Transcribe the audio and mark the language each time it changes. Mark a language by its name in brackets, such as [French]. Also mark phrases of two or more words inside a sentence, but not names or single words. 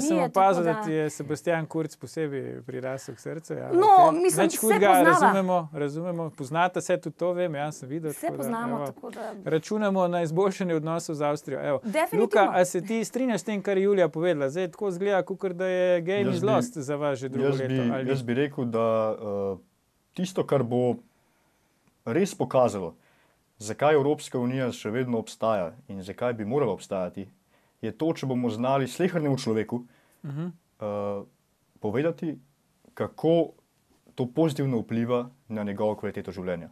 [Slovenian] Ja, sem opazil, da ti je Sebastian Kurz posebej prirasel k srcu. Ja, no, mislim, se razumemo, poznate se tudi to, vem, jaz sem videl. Vse poznamo, tako da... Računamo na izboljšanje odnosov z Avstrijo. Evo. Definitivno. Luka, a se ti strinjaš s tem, kar je Julija povedala? Zdaj tako zgleda, kakor da je [English] game is lost [Slovenian] za vas že drugo leto. Jaz bi rekel, da tisto, kar bo res pokazalo, zakaj Evropska unija še vedno obstaja in zakaj bi morala obstajati, je to, če bomo znali slehernemu človeku povedati, kako to pozitivno vpliva na njegovo kvaliteto življenja.